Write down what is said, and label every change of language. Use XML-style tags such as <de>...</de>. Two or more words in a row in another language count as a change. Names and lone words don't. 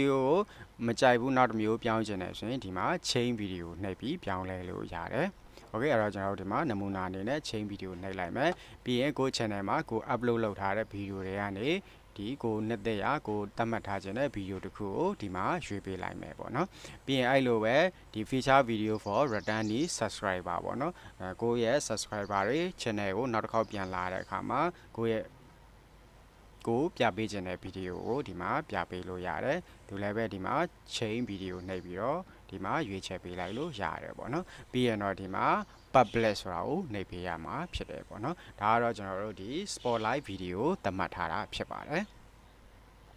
<my>ယိုကိုမကြိုက်ဘူးနောက်တစ်မျိုးပြောင်းချင်တယ်ဆိုရင်ဒီမှာ</my> <en>change video</en> <my>နှိပ်ပြီးပြောင်းလဲလို့ရတယ်Okay အဲ့တော့ကျွန်တော်တို့ဒီမှာနမူနာအနေနဲ့</my> <en>chain video</en> <my>နှိပ်လိုက်မယ် ပြီးရင်ကို channel မှာကို upload လုပ်ထားတဲ့ဗီဒီယိုတွေကနေဒီကိုနှစ်သက်ရာကိုသတ်မှတ်ထားခြင်းတဲ့ဗီဒီယိုတစ်ခုကို ဒီမှာရွေးပေးလိုက်မယ်ပေါ့နော်ပြီးရင်အဲ့လိုပဲဒီ</my> <en>feature video for returning subscriber</en> <my>ပေါ့နော်ကိုရဲ့ subscriber တွေ channel ကိုနောက်တစ်ခေါက်ပြန်လာတဲ့အခါမှာကိုရဲ့ကိုပြပေးခြင်းတဲ့ဗီဒီယိုကိုဒီမှာပြပေးလို့ရတယ်ဒီလည်းပဲဒီမှာ</my> <en>chain video</en> <my>နှိပ်ပြီးတော့ဒီမှာရွေးချယ်ပေးလိုက်လို့ရတယ်ပေါ့နော်ပြီးရင်တော့ဒီမှာ publish ဆိုတာကိုနှိပ်ပေးရမှာဖြစ်တယ်ပေါ့နော်ဒါကတော့ကျွန်တော်တို့ဒီ</my> <en>spotlight video</en> <my>သတ်မှတ်ထားတာဖြစ်ပါတယ်</my>